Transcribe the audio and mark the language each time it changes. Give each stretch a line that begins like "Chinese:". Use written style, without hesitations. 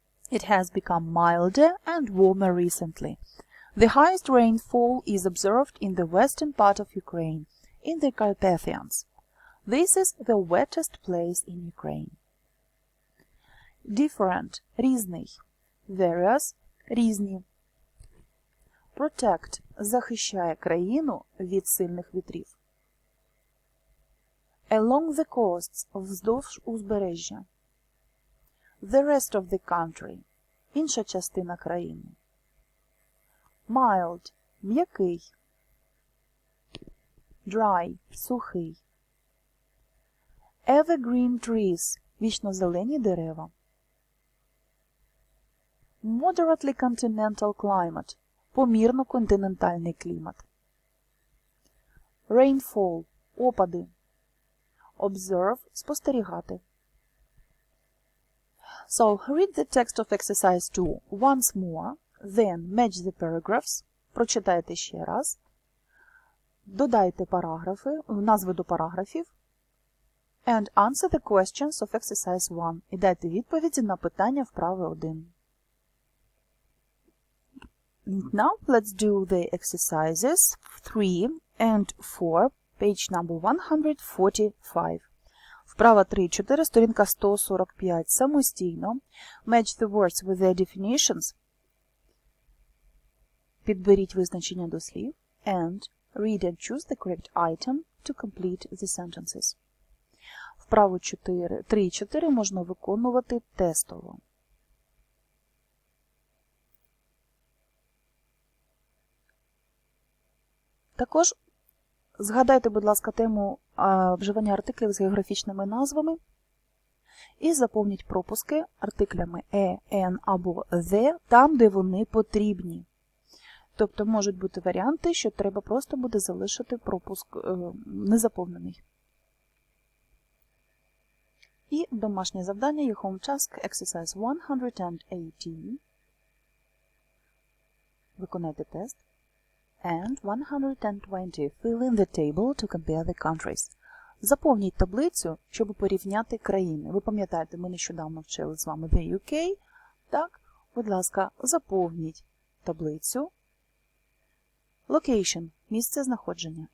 English: It has become milder and warmer recently. The highest rainfall is observed in the western part of Ukraine, in the Carpathians. This is the wettest place in Ukraine. Different, різний, various, різні.
Ukrainian: Protect – захищає країну від сильних вітрів.
English: Along the coasts –
Ukrainian: вздовж узбережжя.
English: The rest of the country –
Ukrainian: інша частина країни.
English: Mild – м'який. Dry – сухий. Evergreen trees –
Ukrainian: вічнозелені дерева.
English: Moderately continental climate –
Ukrainian: помірно-континентальний клімат.
English: Rainfall – опади. Observe – спостерігати. So, read the text of exercise 2 once more, then match the paragraphs.
Ukrainian: Прочитайте ще раз. Додайте параграфи, назви до параграфів.
English: And answer the questions of exercise 1.
Ukrainian: І дайте відповіді на питання вправи 1.
English: Now let's do the exercises 3 and 4, page number 145.
Ukrainian: Вправа 3-4, сторінка 145. Самостійно.
English: Match the words with their definitions.
Ukrainian: Підберіть визначення до слів.
English: And read and choose the correct item to complete the sentences.
Ukrainian: Вправу 3-4 можна виконувати тестово. Також згадайте, будь ласка, тему вживання артиклів з географічними назвами і заповніть пропуски артиклями «an» або «the» там, де вони потрібні. Тобто можуть бути варіанти, що треба просто буде залишити пропуск незаповнений. І домашнє завдання,
English: your home task, exercise 118.
Ukrainian: Виконайте тест.
English: And 120. Fill in the table to compare the countries.
Ukrainian: Заповніть таблицю, щоб порівняти країни. Ви пам'ятаєте, ми нещодавно вчили з вами the UK. Так, будь ласка, заповніть таблицю.
English: Location – місце знаходження.